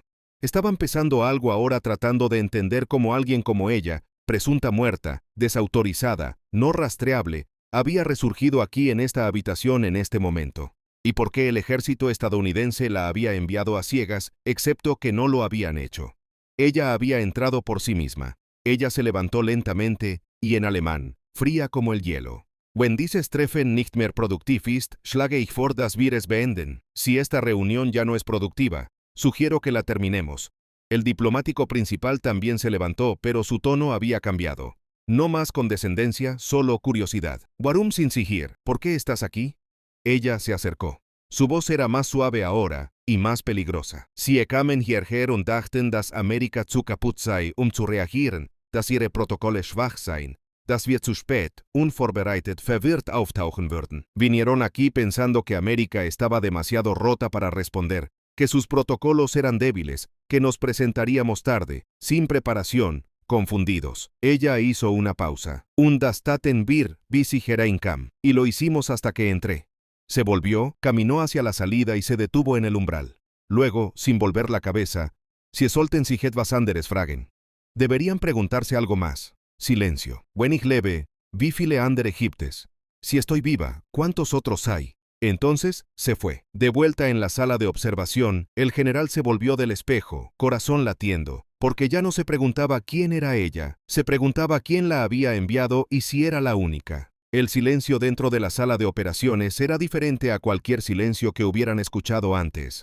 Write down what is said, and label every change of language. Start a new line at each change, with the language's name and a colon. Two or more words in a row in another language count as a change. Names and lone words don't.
Spanish: Estaba empezando algo ahora tratando de entender cómo alguien como ella, presunta muerta, desautorizada, no rastreable, había resurgido aquí en esta habitación en este momento. Y por qué el ejército estadounidense la había enviado a ciegas, excepto que no lo habían hecho. Ella había entrado por sí misma. Ella se levantó lentamente, y en alemán, fría como el hielo.
German: Wenn dieses Treffen nicht mehr produktiv ist, schlage ich vor, dass wir es beenden.
Spanish: Si esta reunión ya no es productiva, sugiero que la terminemos. El diplomático principal también se levantó, pero su tono había cambiado. No más condescendencia, solo curiosidad.
German: Warum sind Sie hier?
Spanish: ¿Por qué estás aquí? Ella se acercó. Su voz era más suave ahora y más peligrosa.
German: Sie kamen hierher und dachten, dass Amerika zu kaputt sei, zu reagieren, dass ihre Protokolle schwach seien, dass wir zu spät, unvorbereitet, verwirrt auftauchen würden.
Spanish: Vinieron aquí pensando que América estaba demasiado rota para responder, que sus protocolos eran débiles, que nos presentaríamos tarde, sin preparación, confundidos. Ella hizo una pausa.
German: Und das taten wir, bis ich hereinkam.
Spanish: Y lo hicimos hasta que entré. Se volvió, caminó hacia la salida y se detuvo en el umbral. Luego, sin volver la cabeza,
German: Sie sollten sich etwas anderes fragen.
Spanish: Deberían preguntarse algo más. Silencio.
German: Wenn ich lebe, wie viele andere gibt es?
Spanish: Si estoy viva, ¿cuántos otros hay? Entonces, se fue. De vuelta en la sala de observación, el general se volvió del espejo, corazón latiendo, porque ya no se preguntaba quién era ella, se preguntaba quién la había enviado y si era la única. El silencio dentro de la sala de operaciones era diferente a cualquier silencio que hubieran escuchado antes.